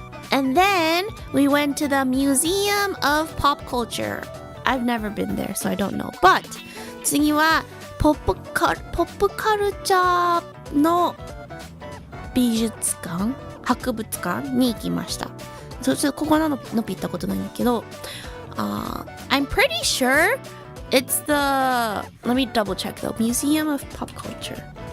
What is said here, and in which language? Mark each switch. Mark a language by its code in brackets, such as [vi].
[en] And then we went to the Museum of Pop Culture. I've never been there, so I don't know. [ja] But 次はポップカルチャーの美術館博物館に行きました。ここのピ行ったことないんだけど、 [en] I'm pretty sure it's the, let me double check though, Museum of Pop Culture.